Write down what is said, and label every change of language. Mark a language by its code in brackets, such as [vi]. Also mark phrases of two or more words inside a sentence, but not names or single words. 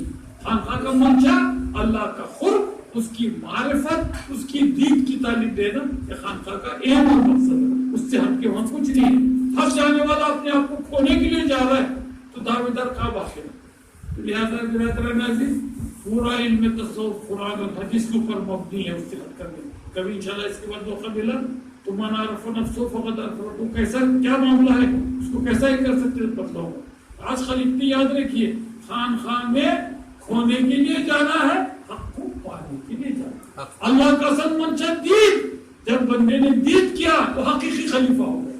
[ur] خانقاہ کا منشا اللہ کا قرب، اس کی معرفت، اس کی دید کی تعلیم دینا، یہ خانقاہ کا اہم اور مقصد ہے. اس سے ہٹ کے وہاں کچھ نہیں ہے. ہر جانے والا اپنے آپ کو کھونے کے لیے جا رہا ہے تو دعوے دار کا باخر ہے. لہٰذا برادران عزیز، پورا علم تصوف قرآن اور حدیث کے اوپر مبنی ہے. اس سے ہٹ کر کبھی انشاءاللہ اس کے بعد موقع ملا تو [ar] من عرف نفسه فقد عرف ربه، [ur] کیسا کیا معاملہ ہے اس کو کیسا ہی کر سکتے ہیں بتلاؤں. آج خالی اتنی یاد رکھیے، خان میں کھونے کے لیے جانا ہے، حق کو پانے کے لیے جانا. اللہ کا اصل منشا دید. جب بندے نے دید کیا تو حقیقی خلیفہ ہو گیا.